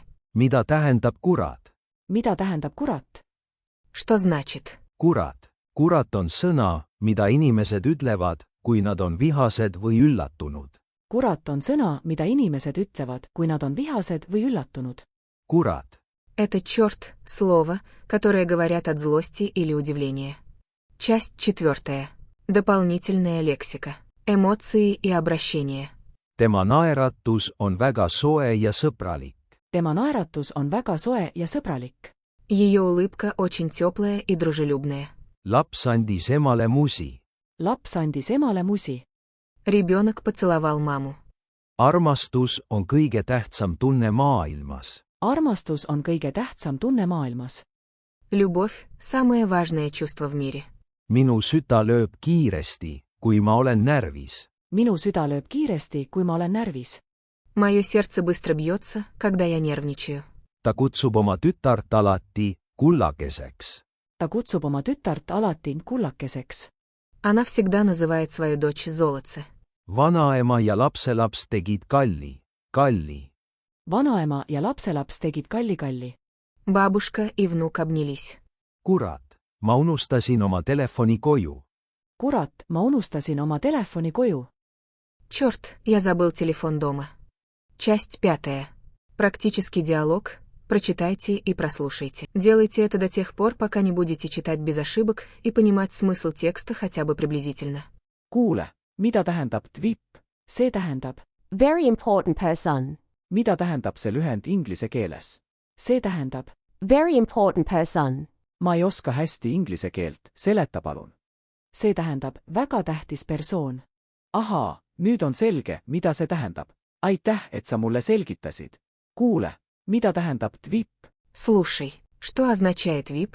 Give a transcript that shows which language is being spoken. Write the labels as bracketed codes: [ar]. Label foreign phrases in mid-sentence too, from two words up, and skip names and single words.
[et] mida tähendab kurat? mida tähendab kurat? [ru] Что значит? [et] kurat. kurat on sõna, mida inimesed ütlevad, kui nad on vihased või üllatunud. kurat on sõna, mida inimesed ütlevad, kui nad on vihased või üllatunud. kurat. [ru] Это черт, слово, которое говорят от злости или удивления. Часть 4. Дополнительная лексика. Эмоции и обращения. [et] tema naeratus on väga soe ja sõbralik. tema naeratus on väga soe ja sõbralik. [ru] Ее улыбка очень теплая и дружелюбная. [et] laps andis emale musi. laps andis emale musi. [ru] Ребенок поцеловал маму. [et] armastus on kõige tähtsam tunne maailmas. armastus on kõige tähtsam tunne maailmas. [ru] Любовь – самое важное чувство в мире. [et] minu süda lööb kiiresti, kui ma olen närvis. minu süda lööb kiiresti, kui ma olen närvis. [ru] Мое сердце быстро бьется, когда я нервничаю. [et] ta kutsub oma tütart alati kullakeseks. ta kutsub oma tütart alati kullakeseks. [ru] Она всегда называет свою дочь золотце. [et] vanaema ja lapselaps tegid kalli. vanaema ja lapselaps tegid kalli. [ru] Бабушка и внук обнялись. [et] kurat, ma unustasin oma telefoni koju. kurat, ma unustasin oma telefoni koju. [ru] Черт, я забыл телефон дома. Часть 5. Практический диалог. Прочитайте и прослушайте. Делайте это до тех пор, пока не будете читать без ошибок и понимать смысл текста хотя бы приблизительно. [et] kuule, mida tähendab TWIP? see tähendab, [en] Very important person. [et] mida tähendab see lühend inglise keeles? see tähendab, [en] Very important person. [et] ma ei oska hästi inglise keelt, seleta palun. see tähendab, väga tähtis persoon. ahaa, nüüd on selge, mida see tähendab. aitäh, et sa mulle selgitasid. kuule, mida tähendab TWIP? [ru] Слушай, что означает VIP?